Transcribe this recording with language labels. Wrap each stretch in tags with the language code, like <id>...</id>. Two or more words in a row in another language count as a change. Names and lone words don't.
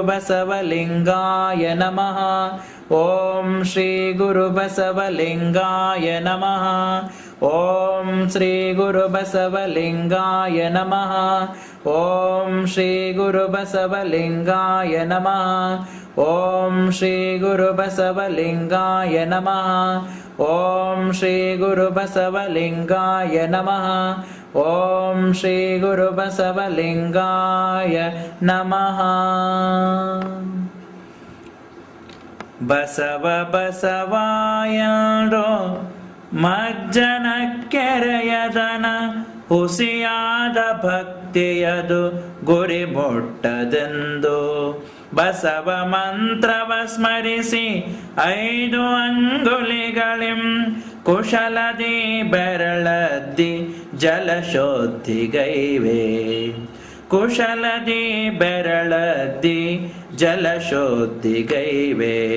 <sa>ಬಸವಲಿಂಗಾಯ ನಮಃ, ಓಂ ಶ್ರೀ ಗುರು ಬಸವಲಿಂಗಾಯ ನಮಃ, ಓಂ ಶ್ರೀ ಗುರು ಬಸವಲಿಂಗಾಯ ನಮಃ, ಓಂ ಶ್ರೀ ಗುರು ಬಸವಲಿಂಗಾಯ ನಮಃ, ಓಂ ಶ್ರೀ ಗುರು ಬಸವಲಿಂಗಾಯ ನಮಃ, ಓಂ ಶ್ರೀ ಗುರು ಬಸವಲಿಂಗಾಯ ನಮಃ, ಓಂ ಶ್ರೀ ಗುರು ಬಸವಲಿಂಗಾಯ ನಮಃ.</sa> <kn>ಬಸವ ಬಸವಾಯರೋ ಮಜ್ಜನ ಕೆರೆಯದನ, ಹುಸಿಯಾದ ಭಕ್ತಿಯದು ಗುರಿ ಮುಟ್ಟದೆಂದು ಬಸವ ಮಂತ್ರವ ಸ್ಮರಿಸಿ 5 ಅಂಗುಲಿಗಳಿಂ ಕುಶಲದಿ ಬೆರಳದ್ದಿ ಜಲಶೋದ್ಧಿಗೈವೆ, ಕುಶಲದಿ ಬೆರಳದ್ದಿ ಜಲಶೋದ್ಧಿಗೈವೆ.</kn>